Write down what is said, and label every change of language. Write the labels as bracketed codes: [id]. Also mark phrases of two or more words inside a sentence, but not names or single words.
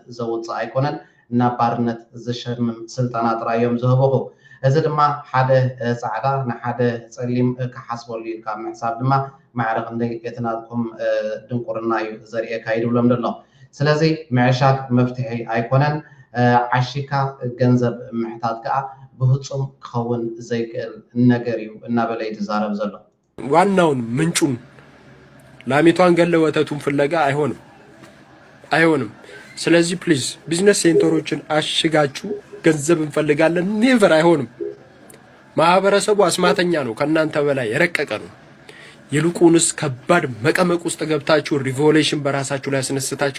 [ti] ዘውፅእ ኣይኮነን ናብ ባርነት ዝሸምም ስልጠና ጥራይ እዮም ዝህብኹ እዚ ድማ ሓደ ፃዕዳ ንሓደ ፀሊም ክሓስበሉ ኢልካ ምሕሳብ ድማ ማዕረ ክንደይ የትናትኩም ድንቁርና እዩ ዘርእየካ ይድብሎም ዘሎ ስለዚ ምዕሻግ መፍትሒ ኣይኮነን ዓሺካ ገንዘብ ምሕታት ከዓ ብፍፁም ክኸውን ዘይክእል ነገር እዩ እናበለ ይዛረብ ዘሎ [am] ዋናውን ምንጩን ላሚቷን ገለ ወተቱን ፍለጋ አይሆንም ስለዚህ [en] please business centers [am] አሽጋችሁ ገንዘብ እንፈልጋለን ኔቨር አይሆንም ማህበረሰቡ አስማተኛ ነው ከናንተ በላይ የረቀቀ ነው ይልቁንስ ከባድ መቀመቅ ውስጥ ገብታችሁ ሪቮሉሽን በራሳችሁ ላይ አስነስታችሁ